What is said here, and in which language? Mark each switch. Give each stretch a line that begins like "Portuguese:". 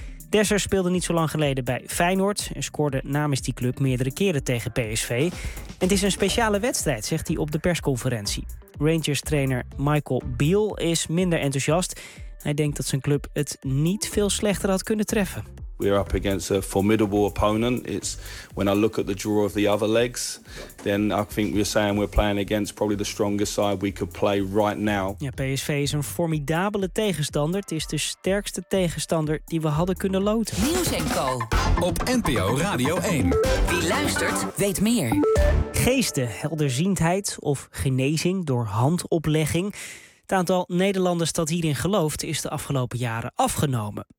Dutch: Dessers speelde niet zo lang geleden bij Feyenoord en scoorde namens die club meerdere keren tegen PSV. En het is een speciale wedstrijd, zegt hij op de persconferentie. Rangers-trainer Michael Beale is minder enthousiast. Hij denkt dat zijn club het niet veel slechter had kunnen treffen.
English: We're up against a formidable opponent. It's when I look at the draw of the other legs, then I think we're saying we're playing against probably the strongest side we could play right now.
Dutch: Ja, PSV is een formidabele tegenstander. Het is de sterkste tegenstander die we hadden kunnen loten. Nieuws en Co. Op NPO Radio 1. Wie luistert, weet meer. Geesten, helderziendheid of genezing door handoplegging. Het aantal Nederlanders dat hierin gelooft is de afgelopen jaren afgenomen.